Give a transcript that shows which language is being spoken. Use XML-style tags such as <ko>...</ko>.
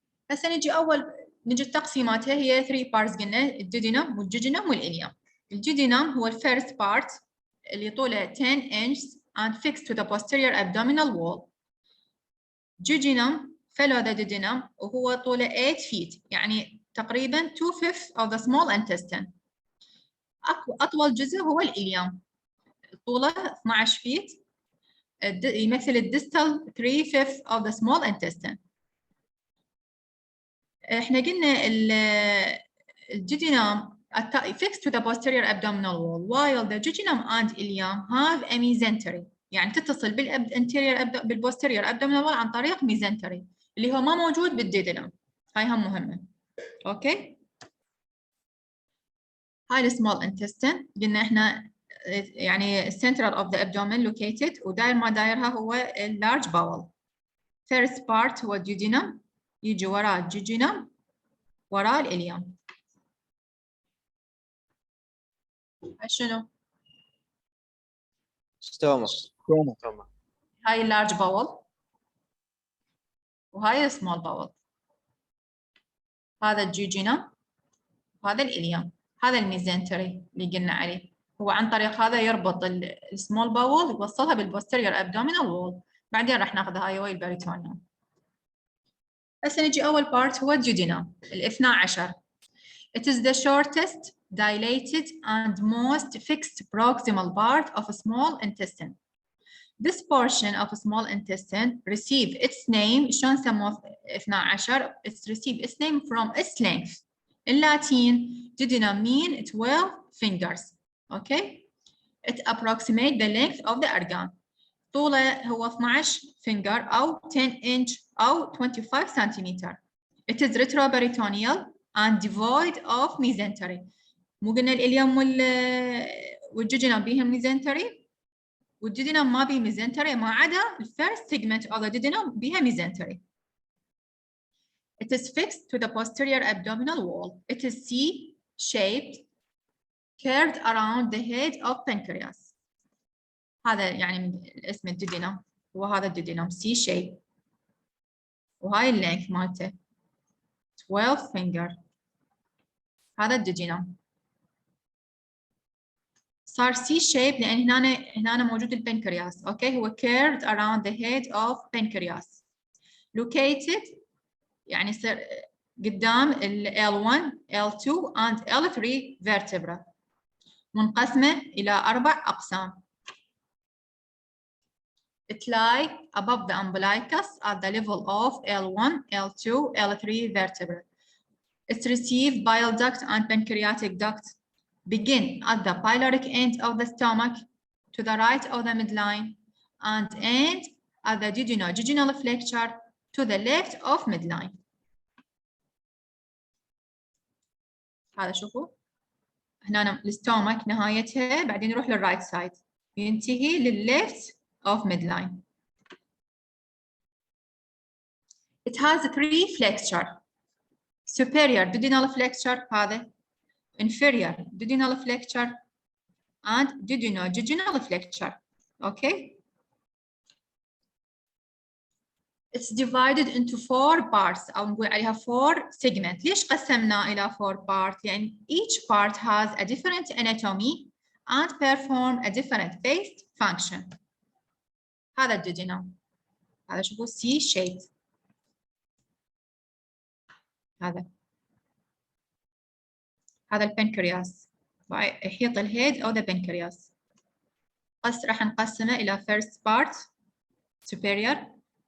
<ar>هسه نجي التقسيماتها هي 3 parts قلنا الديودينم والجوجينم والإليوم. الجوجينم هو</ar> <en>first part</en> <ar>اللي طوله 10</ar> <en>inches and fixed to the posterior abdominal wall. Duodenum follow the duodenum</en> <ar>وهو طوله</ar> <en>8 feet</en> <ar>يعني تقريبا</ar> <en>2/5 of the small intestine.</en> <ar>أطول جزء هو الإليوم طوله 12 feet يمثل الديستال 3/5</ar> <en>of the small intestine.</en> <ar>احنا قلنا الجوجينم</ar> <en>fixed to the posterior abdominal wall, while the duodenum and ileum have a mesentery.</en> <ar>يعني تتصل بال</ar> <en>posterior abdominal wall</en> <ar>عن طريق mesentery اللي هو ما موجود بالديودينم. هاي هم مهمة. اوكي. هاي السمول intestine قلنا احنا يعني</ar> <en>central of the abdomen located</en> <ar>وداير ما دايرها هو</ar> <en>large bowel. First part</en> <ar>هو duodenum يجي وراه الجوجينم وراه الإليوم. شنو؟ ستوما. هاي اللارج باول وهاي السمول باول. هذا الجوجينم وهذا الإليوم. هذا الميزنتري اللي قلنا عليه. هو عن طريق هذا يربط السمول باول يوصلها بالبوستيريور ابدومينال وول. بعدين راح ناخذ هاي وهي البريتونيوم. هسه نجي أول بارت هو الجوجينم الاثنى عشر.</ar> <en>It is the shortest, dilated, and most fixed proximal part of a small intestine. This portion of a small intestine receive its name.</en> <ar>شلون سموه 12؟</ar> <en>It's receive its name from its length. In Latin, duodenum mean 12 fingers. Okay? It approximates the length of the organ.</en> <ar>طوله هو 12 finger أو 10 inch أو 25 centimeter.</ar> <en>It is retroperitoneal and devoid of mesentery. مو قلنا الإليوم والجوجينم بيهم mesentery؟ والجوجينم ما بيه mesentery ما عدا first segment of the duodenum بيها mesentery. It is fixed to the posterior abdominal wall. It is C-shaped, curved around the head of pancreas.</en> <ar>هذا يعني من اسم الدوودينم وهذا الدوودينم C-shape. وهاي اللينث مالته 12 finger. هذا الدوودينم. صار C-shape لأن هنا موجود البنكرياس. أوكي هو</ar> <en>curved around the head of pancreas. Located</en> <ar>يعني يصير قدام ال</ar> <en>L1, L2 and L3 vertebra.</en> <ar>منقسمة إلى 4 أقسام.</ar> <en>It lies above the umbilicus at the level of L1, L2, L3 vertebra. It's received bile duct and pancreatic duct. Begin at the pyloric end of the stomach to the right of the midline and end at the duodenal flexure to the left of midline.</en> <ar>هذا شوفوا هنا الستومك نهايتها بعدين يروح للرايت سايد ينتهي للليفت of midline.</ar> <en>It has 3 flexure. Superior duodenal flexure</en> <ar>هذا</ar> <en>inferior duodenal flexure and duodenal flexure. Okay. It's divided into 4 parts</en> <ar>أو نقول عليها</ar> <en>4 segments.</en> <ar>ليش قسمناه إلى</ar> <en>4 parts؟ يعني each part has a different anatomy and perform a different phase function.</en> <ar>هذا الديودينم. هذا شوفوا C shape. هذا البنكرياس. يحيط الهيد أو</ar> <en>the pancreas.</en> <ar>راح نقسمه إلى</ar> <en>first part superior.</en>